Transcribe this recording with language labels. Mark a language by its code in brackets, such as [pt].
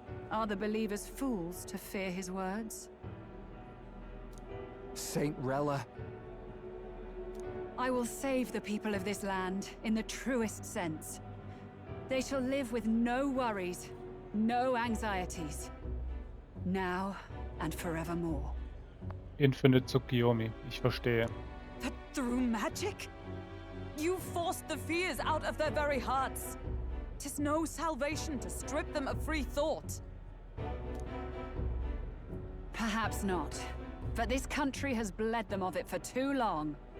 [en] Are the believers fools to fear his words? Saint Rella. I will save the people of this land in the truest sense. They shall live with no worries, no anxieties. Now and forevermore. [de] Infinite Tsukiyomi, ich verstehe. [en] That through magic? You forced the fears out of their very hearts. 'Tis no salvation to strip them of free thought. Perhaps not. But this country has bled them of it for too long.